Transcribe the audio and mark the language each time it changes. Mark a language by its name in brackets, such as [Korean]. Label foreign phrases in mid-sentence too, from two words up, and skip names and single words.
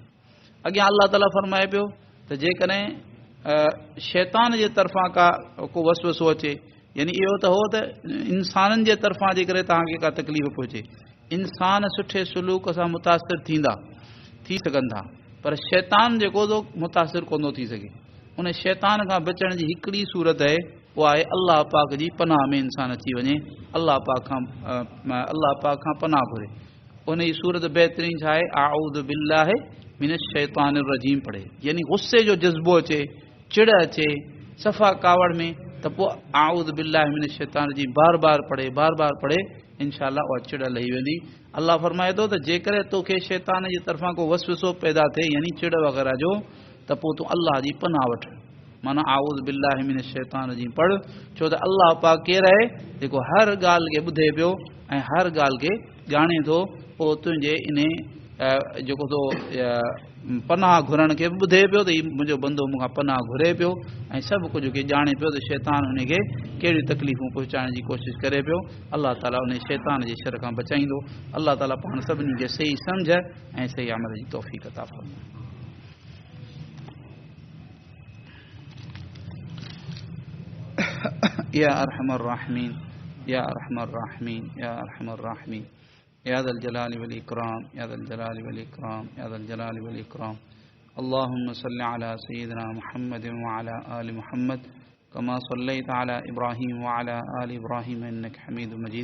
[Sindhi] अॻियां अल्लाह ताला फरमाए पियो त जेकॾहिं शैतान जे तरफ़ां को वसवसो अचे, यानी इहो त हो त इंसाननि जे तरफ़ां जेकॾहिं तव्हांखे का तकलीफ़ पहुचे, इंसान सुठे सलूक सां मुतासिर थी सघनि था, पर शैतान जेको थो मुतासिर कोन थो थी सघे। उन शैतान खां बचण जी हिकिड़ी सूरत आहे, उहा आहे अल्लाह पाक जी पनाह में इंसान अची वञे, अल्लाह पाक खां पनाह घुरे। उन जी सूरत बहितरीन छा आहे? [Arabic] أعوذ بالله من الشيطان الرجيم [Sindhi] पढ़े, यानी गुस्से जो जज़्बो अचे, चिड़ अचे सफ़ा कावड़ में, त पोइ [Arabic] أعوذ بالله من الشيطان الرجيم [Sindhi] बार बार पढ़े, इंशाअल्लाह उहा चिड़ लही वेंदी। अल्लाह फरमाए थो त जेकॾहिं तोखे शैतान जी तरफ़ां को वसवसो पैदा थिए, यानी चिड़ वग़ैरह जो, त पोइ तूं अल्लाह जी पनाह वठ, माना [Arabic] أعوذ بالله من الشيطان الرجيم [Sindhi] पढ़। छो त अल्लाह पाक केरु आहे? जेको हर ॻाल्हि खे ॿुधे पियो ऐं हर ॻाल्हि खे ॼाणे थो। पोइ तुंहिंजे इन जेको थो पनाह घुरण खे बि ॿुधे पियो त हीउ मुंहिंजो बंदो मूंखां पनाह घुरे पियो, ऐं सभु कुझु खे ॼाणे पियो त शैतान हुनखे कहिड़ियूं तकलीफ़ूं पहुचाइण जी कोशिशि करे पियो। अल्लाह ताला उन शैतान जे शर खां बचाईंदो। अल्लाह ताला पाण सभिनी खे सही सम्झ ऐं सही अमल जी तौफ़ीक़ अता फरमाए। [Arabic] يا أرحم الراحمين، يا أرحم الراحمين، يا أرحم الراحمين، يا ذا الجلال والإكرام، يا ذا الجلال والإكرام، يا ذا الجلال والإكرام. اللهم صل على سيدنا محمد وعلى آل محمد كما صليت على إبراهيم وعلى آل إبراهيم إنك حميد مجيد.